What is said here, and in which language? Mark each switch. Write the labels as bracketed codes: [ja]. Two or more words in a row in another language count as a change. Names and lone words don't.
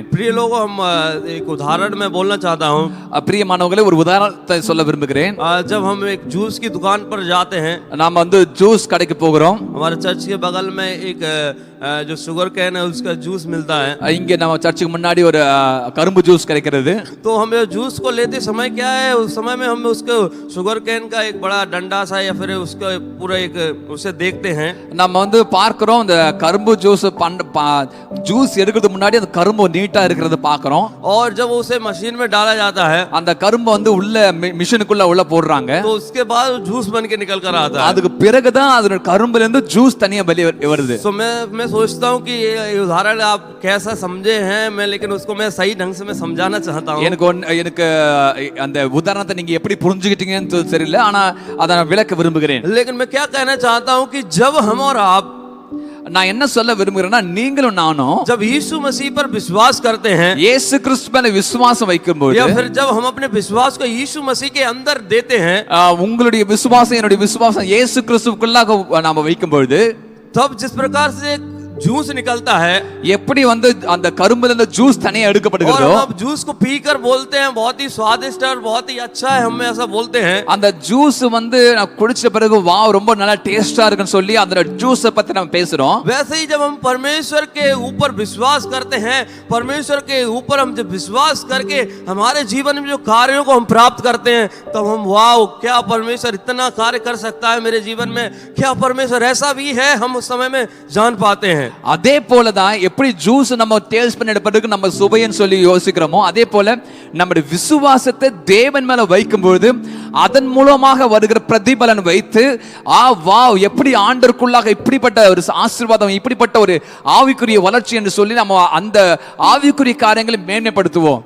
[hi] प्रिय लोगों, हम एक उदाहरण में बोलना चाहता हूँ. [ta] பிரியமானவர்களே, ஒரு உதாரணத்தை சொல்ல விரும்புகிறேன். [hi] जब हम एक जूस की दुकान पर जाते हैं, [ta] நாம ஜூஸ் கடைக்கு போகிறோம். [hi] हमारे चर्च के बगल में एक जो शुगर कैन है उसका जूस मिलता है. [ta] இங்க நம்ம சர்ச்சுக்கு முன்னாடி ஒரு கரும்பு ஜூஸ் கிடைக்கிறது. [hi] तो हम जूस को लेते समय क्या है, उस समय में हम उसको शुगर कैन का एक बड़ा डंडा सा या फिर उसका पूरा एक उसे देखते हैं. [ta] நம்ம பார்க்கிறோம் இந்த கரும்பு ஜூஸ் ஜூஸ் எடுக்கிறதுக்கு முன்னாடி அந்த கரும்பு நீட்டா இருக்கிறத பார்க்கிறோம். [hi] और जब उसे मशीन में डाला जाता है, [ta] அந்த கரும்பு உள்ள மிஷினுக்குள்ள உள்ள போடுறாங்க. [hi] तो उसके बाद जूस बन के निकल कर आता है. [ta] அதுக்கு பிறகுதான் அதோட கரும்புல இருந்து ஜூஸ் தனியா வெளிய வருது. [hi] तो मैं सोचता हूँ कि ये उदाहरण आप कैसा समझे हैं, मैं लेकिन उसको मैं सही ढंग से मैं समझाना चाहता हूँ. [ta] எனக்கு அந்த உதாரணத்தை நீங்க எப்படி புரிஞ்சுக்கிட்டீங்கன்னு தெரியல, ஆனா அதை நான் விளக்க விரும்புகிறேன். [hi] लेकिन मैं क्या कहना चाहता हूँ कि जब हम और आप, [ta] நான் என்ன சொல்ல விரும்புகிறேன்னா நீங்களும் நானும் [hi] जब यीशु मसीह पर विश्वास करते हैं, [ta] இயேசு கிறிஸ்து மேல விசுவாசம் வைக்கும்போது, [hi] या फिर जब हम अपने विश्वास को यीशु मसीह के अंदर देते हैं, [ta] உங்களுடைய விசுவாசம் என்னுடைய விசுவாசம் இயேசு கிறிஸ்துவுக்குள்ளாக நாம வைக்கும்போது, [hi] तब जिस प्रकार से जूस निकलता है, [ta] எப்படி அந்த கரும்புல இருந்து ஜூஸ் தனியா எடுக்கப்படுகிறதோ, [hi] और हम जूस को पीकर बोलते हैं बहुत ही स्वादिष्ट और बहुत ही अच्छा है, हम ऐसा बोलते हैं. [ta] அந்த ஜூஸ் நான் குடிச்ச பிறகு வாவ் ரொம்ப நல்லா டேஸ்டா இருக்குன்னு சொல்லி அந்த ஜூஸை பத்தி நம்ம பேசுறோம். [hi] वैसे ही जब हम परमेश्वर के ऊपर विश्वास करते हैं, परमेश्वर के ऊपर हम जब विश्वास करके हमारे जीवन में जो कार्यों को हम प्राप्त करते हैं, तब हम वाव क्या परमेश्वर इतना कार्य कर सकता है मेरे जीवन में, क्या परमेश्वर ऐसा भी है, हम उस समय में जान पाते हैं. [ta] அதே போலதான் எப்படி ஜூஸ் நம்ம டேஸ்ட் பண்ண பிறகு நம்ம சுவைன்னு சொல்லி யோசிக்கிறோமோ, அதே போல நம்முடைய விசுவாசத்தை தேவன் மேல வைக்கும்போது அதன் மூலமாக வருகிற பிரதிபலன் வைத்து வாவ் எப்படி ஆண்டவருக்குள்ளாக இப்படிப்பட்ட ஒரு ஆசீர்வாதம், இப்படிப்பட்ட ஒரு ஆவிக்குரிய வளர்ச்சி என்று சொல்லி நம்ம அந்த ஆவிக்குரிய காரியங்களை மேன்மைப்படுத்துவோம்.